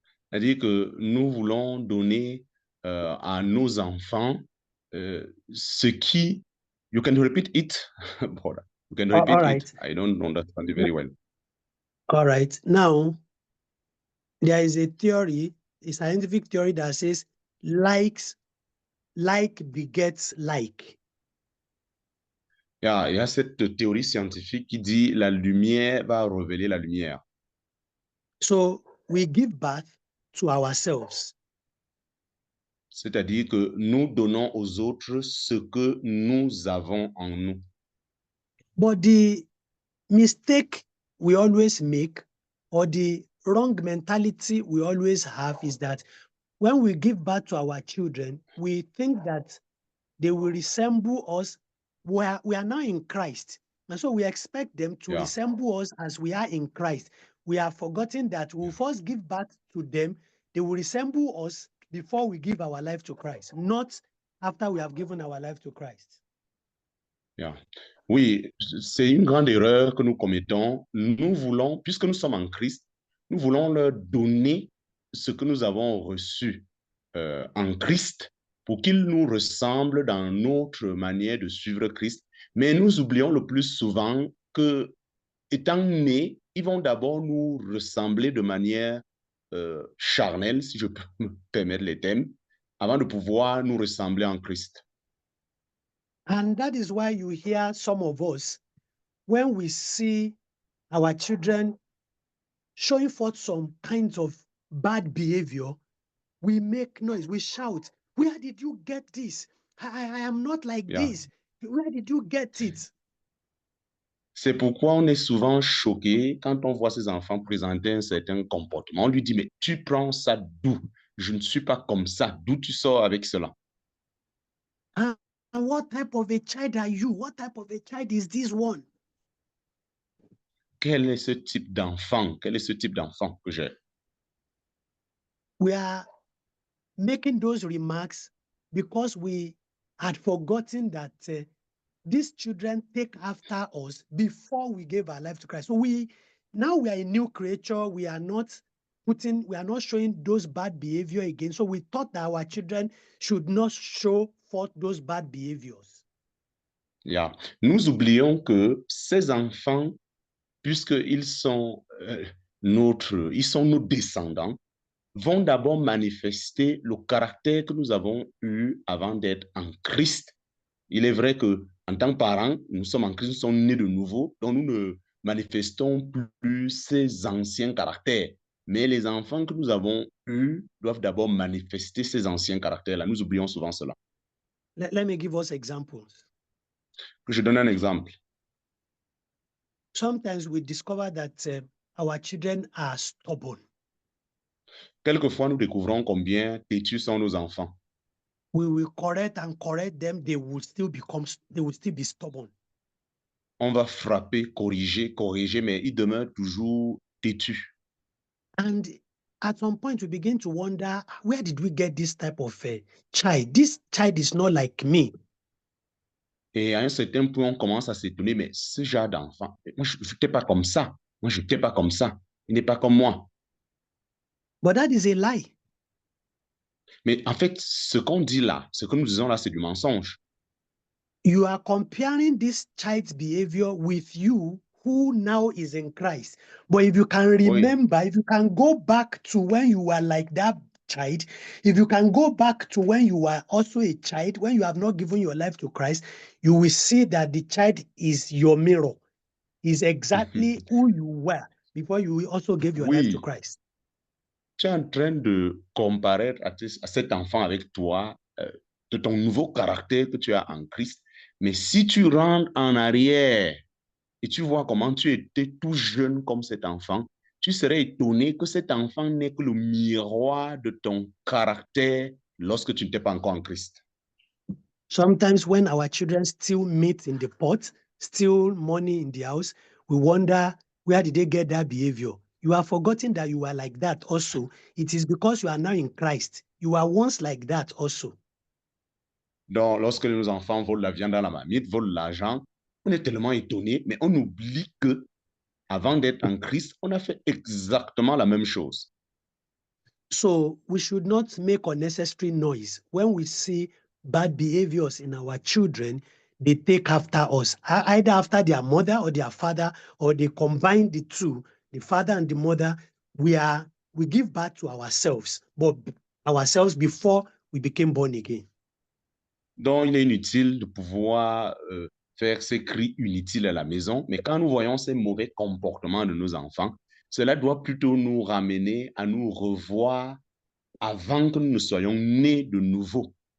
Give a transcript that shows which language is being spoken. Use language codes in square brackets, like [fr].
[fr] c'est-à-dire que nous voulons donner à nos enfants ce qui... [en] You can repeat it, brother. You can repeat all right. it. I don't understand it very well. All right. Now, there is a theory, a scientific theory that says like begets like. [fr] Il y a cette théorie scientifique qui dit la lumière va révéler la lumière. [en] So we give birth to ourselves. [fr] C'est-à-dire que nous donnons aux autres ce que nous avons en nous. [en] But the mistake we always make, or the wrong mentality we always have, is that when we give birth to our children, we think that they will resemble us. We are now in Christ. And so we expect them to resemble us as we are in Christ. We have forgotten that we'll first give birth to them. They will resemble us before we give our life to Christ, not after we have given our life to Christ. Yeah. [fr] Oui, c'est une grande erreur que nous commettons. Nous voulons, puisque nous sommes en Christ, nous voulons leur donner ce que nous avons reçu en Christ pour qu'ils nous ressemblent dans notre manière de suivre Christ. Mais nous oublions le plus souvent que, étant nés, ils vont d'abord nous ressembler de manière charnelle, si je peux me permettre les termes, avant de pouvoir nous ressembler en Christ. [en] And that is why you hear some of us, when we see our children showing forth some kinds of bad behavior, we make noise, we shout, "Where did you get this? I am not like this. Where did you get it?" [fr] C'est pourquoi on est souvent choqué quand on voit ces enfants présenter un certain comportement. On lui dit, mais tu prends ça d'où? Je ne suis pas comme ça. D'où tu sors avec cela? [en] And what type of a child are you? What type of a child is this one? [fr] Quel est ce type d'enfant? Quel est ce type d'enfant que j'ai? [en] We are making those remarks because we had forgotten that these children take after us before we gave our life to Christ. So now we are a new creature. We are not showing those bad behavior again. So we thought that our children should not show forth those bad behaviors. Yeah. [fr] Nous oublions que ces enfants, puisqu'ils sont ils sont nos descendants, vont d'abord manifester le caractère que nous avons eu avant d'être en Christ. Il est vrai que en tant que parents, nous sommes en Christ, nous sommes nés de nouveau, donc nous ne manifestons plus ces anciens caractères. Mais les enfants que nous avons eus doivent d'abord manifester ces anciens caractères-là. Nous oublions souvent cela. [en] Let me give us examples. [fr] Je donne un exemple. [en] Sometimes we discover that our children are stubborn. [fr] Quelquefois, nous découvrons combien têtus sont nos enfants. [en] We will correct them, they will still be stubborn. [fr] On va frapper, corriger, mais ils demeurent toujours têtus. [en] And at some point, we begin to wonder, where did we get this type of child? This child is not like me. [fr] Et à un certain point, on commence à s'étonner, mais ce genre d'enfant, moi, je n'étais pas comme ça. Moi, je n'étais pas comme ça. Il n'est pas comme moi. [en] But that is a lie. [fr] Mais en fait, ce qu'on dit là, ce que nous disons là, c'est du mensonge. [en] You are comparing this child's behavior with you, who now is in Christ. But if you can remember, if you can go back to when you were like that child, if you can go back to when you were also a child, when you have not given your life to Christ, you will see that the child is your mirror, is exactly who you were before you also gave your life to Christ. [fr] Tu es en train de comparer à cet enfant avec toi, de ton nouveau caractère que tu as en Christ. Mais si tu rentres en arrière et tu vois comment tu étais tout jeune comme cet enfant, tu serais étonné que cet enfant n'est que le miroir de ton caractère lorsque tu n'étais pas encore en Christ. [en] Sometimes when our children steal meat in the pot, steal money in the house, we wonder, where did they get that behavior? You have forgotten that you were like that also. It is because you are now in Christ. You were once like that also. [fr] Donc, lorsque nos enfants volent la viande dans la marmite, volent l'argent, on est tellement étonné, mais on oublie que avant d'être en Christ, on a fait exactement la même chose. [en] So we should not make unnecessary noise. When we see bad behaviors in our children, they take after us, either after their mother or their father, or they combine the two, the father and the mother. We give birth to ourselves, but ourselves before we became born again. [fr] Donc, il est inutile de pouvoir faire ces cris inutiles à la maison, mais quand nous voyons ces mauvais comportements de nos enfants, cela doit plutôt nous ramener à nous revoir avant que nous ne soyons nés de nouveau.